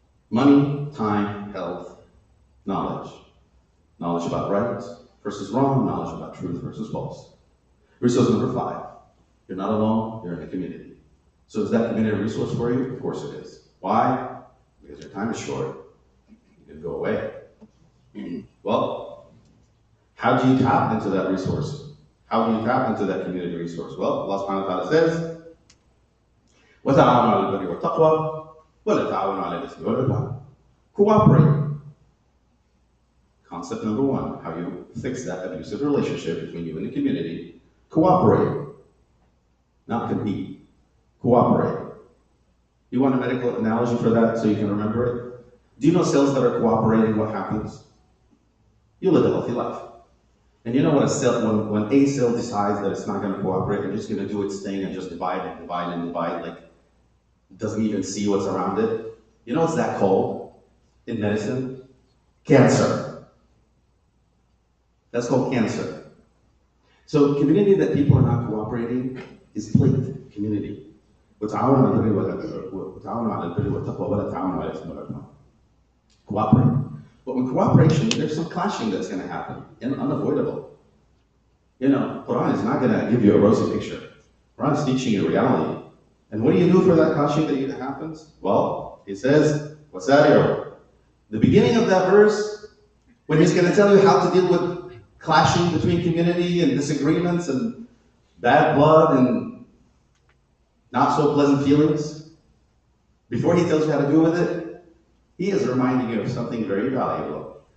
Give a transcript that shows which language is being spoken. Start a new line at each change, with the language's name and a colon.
English: Money, time, health, knowledge. Knowledge about right versus wrong, knowledge about truth versus false. Resource number 5. You're not alone, you're in a community. So is that community a resource for you? Of course it is. Why? Because your time is short. You can go away. Well, how do you tap into that resource? How do you tap into that community resource? Well, Allah subhanahu wa ta'ala says,
Arabic: وَتَعَاوَنُوا عَلَى الْبِرِّ وَالتَّقْوَى وَلَا تَعَاوَنُوا عَلَى الْإِثْمِ وَالْعُدْوَانِ.
English: Cooperate. Concept number 1, how you fix that abusive relationship between you and the community. Cooperate. Not compete. Cooperate. You want a medical analogy for that so you can remember it? Do you know cells that are cooperating, what happens? You live a healthy life. And you know what a cell, when a cell decides that it's not going to cooperate and just going to do its thing and just divide and divide and divide, like it doesn't even see what's around it. You know what's that called in medicine? Cancer. That's called cancer. So community that people are not cooperating is plague community.
Arabic: وتعاونوا على البر والتقوى ولا تعاونوا على الإثم والعدوان.
English: Cooperate. But with cooperation, there's some clashing that's going to happen, and unavoidable. You know, Quran is not going to give you a rosy picture. Quran is teaching you reality. And what do you do for that clashing that happens? Well, he says, وَسَارِعُوا. The beginning of that verse, when he's going to tell you how to deal with clashing between community and disagreements and bad blood and not so pleasant feelings, before he tells you how to deal with it, he is reminding you of something very valuable.